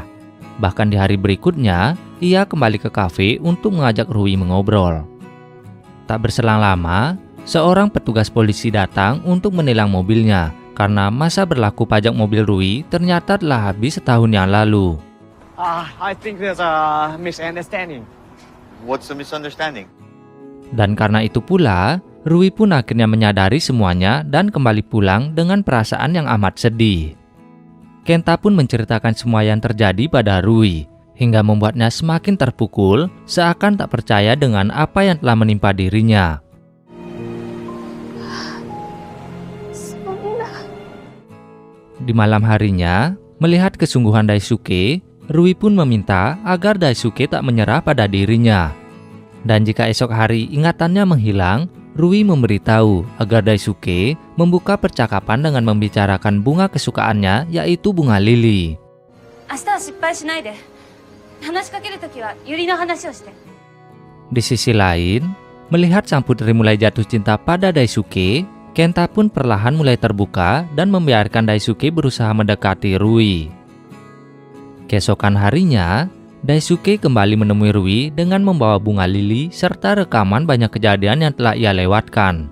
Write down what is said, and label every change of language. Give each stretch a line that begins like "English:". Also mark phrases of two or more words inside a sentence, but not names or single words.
Indonesian: Bahkan di hari berikutnya, ia kembali ke kafe untuk mengajak Rui mengobrol. Tak berselang lama, seorang petugas polisi datang untuk menilang mobilnya karena masa berlaku pajak mobil Rui ternyata telah habis setahun yang lalu.
English: I think there's a misunderstanding. What's the misunderstanding?
Indonesian: Dan karena itu pula, Rui pun akhirnya menyadari semuanya dan kembali pulang dengan perasaan yang amat sedih. Kenta pun menceritakan semua yang terjadi pada Rui, hingga membuatnya semakin terpukul, seakan tak percaya dengan apa yang telah menimpa dirinya. Di malam harinya, melihat kesungguhan Daisuke, Rui pun meminta agar Daisuke tak menyerah pada dirinya. Dan jika esok hari ingatannya menghilang, Rui memberitahu agar Daisuke membuka percakapan dengan membicarakan bunga kesukaannya, yaitu bunga lili.
Japanese: 明日は失敗しないで。話しかけるときはユリの話をして。
Indonesian: Di sisi lain, melihat sang putri mulai jatuh cinta pada Daisuke, Kenta pun perlahan mulai terbuka dan membiarkan Daisuke berusaha mendekati Rui. Keesokan harinya, Daisuke kembali menemui Rui dengan membawa bunga lili serta rekaman banyak kejadian yang telah ia lewatkan.